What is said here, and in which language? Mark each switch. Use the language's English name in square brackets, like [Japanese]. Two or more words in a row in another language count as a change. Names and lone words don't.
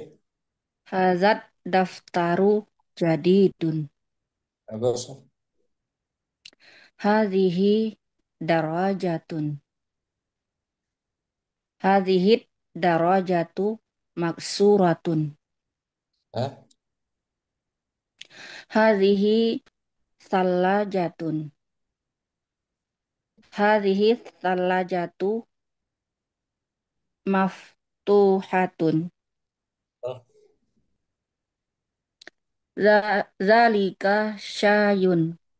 [Arabic] هذا دفتر جديد. [Indonesian] bagus. [Arabic] هذه دراجة. هذه دراجة مكسورة. Hah? هذه ثلاجة. هذه ثلاجة مفتوحة. Oh, ذلك شيء.